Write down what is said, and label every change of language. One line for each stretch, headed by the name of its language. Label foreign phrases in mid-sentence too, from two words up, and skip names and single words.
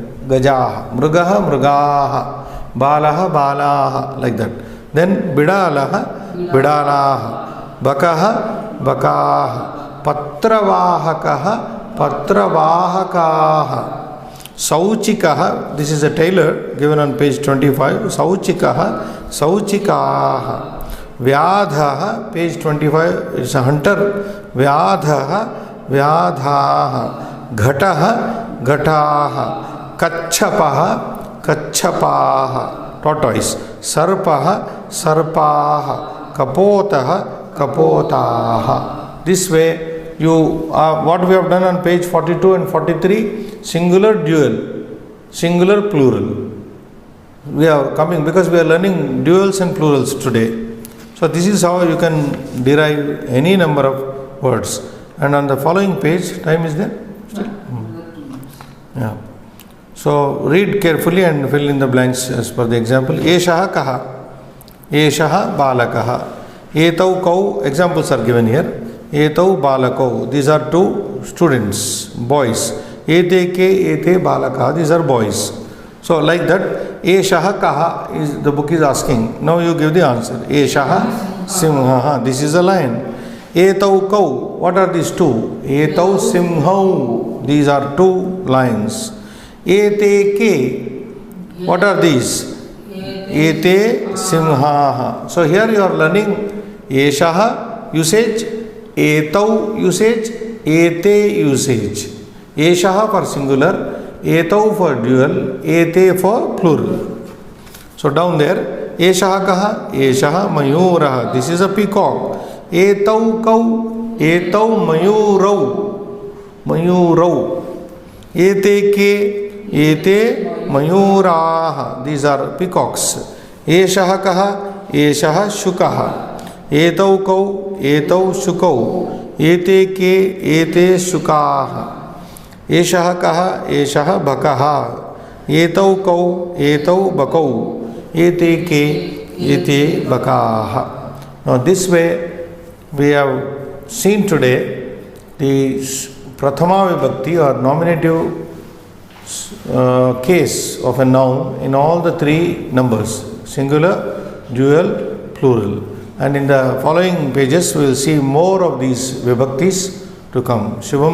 Sanskrit: गजाः। मृगः, मृगाः। बालः, बालाः.
English: Like that.
Sanskrit: Then बिडालः, बिडालाः. बकः, बकाः. पत्रवाहकः, पत्रवाहकाः. Sauchikaha,
English: this is a tailor given on page 25.
Sanskrit: सौचिकः, सौचिकाः. Vyadhaha,
English: page 25, it's a hunter.
Sanskrit: व्याधः, व्याधाः. घटः, घटाः। कच्छपः, कच्छपाः. Tortoise. सर्पः, सर्पाः। कपोतः, कपोताः.
English: This way, what we have done on page 42 and 43, singular, dual, singular, plural. We are coming because we are learning duals and plurals today. So this is how you can derive any number of words. And on the following page, time is there? Still? Yeah. So read carefully and fill in the blanks as per the example.
Sanskrit: एषः कः। एषः बालकः. एतौ कौ.
English: Examples are given here.
Sanskrit: एतौ बालकौ.
English: These are two students, boys.
Sanskrit: एते के एते बालकाः.
English: These are boys. So like that,
Sanskrit: एषः कः
English: is the book is asking. Now you give the answer.
Sanskrit: एषः सिंहः.
English: This is a lion.
Sanskrit: एतौ कौ.
English: What are these two?
Sanskrit: एतौ सिंहौ.
English: These are two lions.
Sanskrit: एते के.
English: What are these?
Sanskrit: एते सिंहाः.
English: So here you are learning Eshaha usage, Etau usage, Ete usage. Eshaha for singular, Etau for dual, Ete for plural. So down there,
Sanskrit: एषः कः, एषः मयूरः.
English: This is a peacock.
Sanskrit: एतौ कौ, एतौ मयूरौ, मयूरौ. एते के, एते मयूराः.
English: These are peacocks.
Sanskrit: एषः कः, एषः शुकः. एतौ कौ, एतौ शुकौ. एते के, एते शुकाः. एषः कः, एषः बकः. एतौ कौ, एतौ बकौ। एते के, एते बकाः.
English: Now this way we have seen today the
Sanskrit: प्रथमा विभक्तिः
English: or nominative case of a noun in all the three numbers, singular, dual, plural. And in the following pages we will see more of these vibhaktis to come.